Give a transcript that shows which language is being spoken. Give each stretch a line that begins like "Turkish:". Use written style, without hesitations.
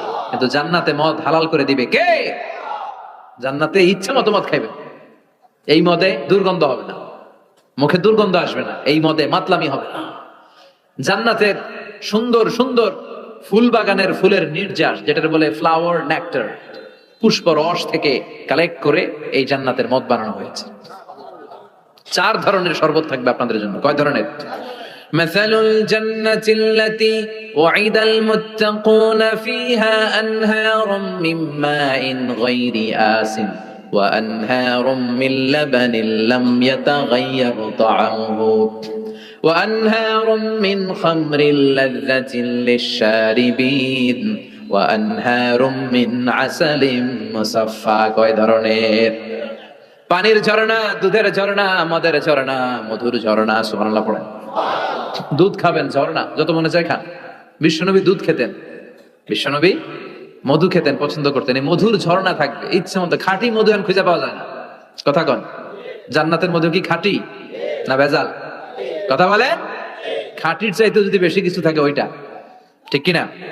Bangla: কিন্তু জান্নাতে মদ হালাল করে দিবে কে? জান্নাতে ইচ্ছা মতো মদ খাইবে, এই মদে দুর্গন্ধ হবে না, মুখে দুর্গন্ধ আসবে না, এই মদে মাতলামি হবে না। জান্নাতের সুন্দর সুন্দর ফুল বাগানের ফুলের নির্যাস, যেটা বলে ফ্লাওয়ার নেক্টার, পুষ্প রস থেকে কালেক্ট করে এই জান্নাতের মদ বানানো হয়েছে। 4 ধরনের শরবত থাকবে আপনাদের জন্য। কয় ধরনের?
Arabic: مثل الجنة التي وعد المتقون فيها أنهار من ماء غير آسن وأنهار من لبن لم يتغير طعمه وأنهار من خمر لذة للشاربين وأنهار من عسل مصفى
Bangla: কয় ধরনের পানির ঝর্ণা, দুধের ঝর্ণা, মদের ঝর্ণা, মধুর ঝর্ণা। সুবহানাল্লাহ পড়েন। দুধ খাবেন, ঝর্ণা যত মনে চায় খান। বিশ্বনবী দুধ খেতেন, বিশ্বনবী মধু খেতেন, পছন্দ করতেন। এই মধুর ঝর্ণা থাকবে, ইচ্ছে মতো। খাঁটি মধু এখন খুঁজে পাওয়া যায় না। কথা কন, জান্নাতের মধু কি খাঁটি না ভেজাল? কথা বলে, খাঁটির চাইতে যদি বেশি কিছু থাকে ওইটা, ঠিক কিনা?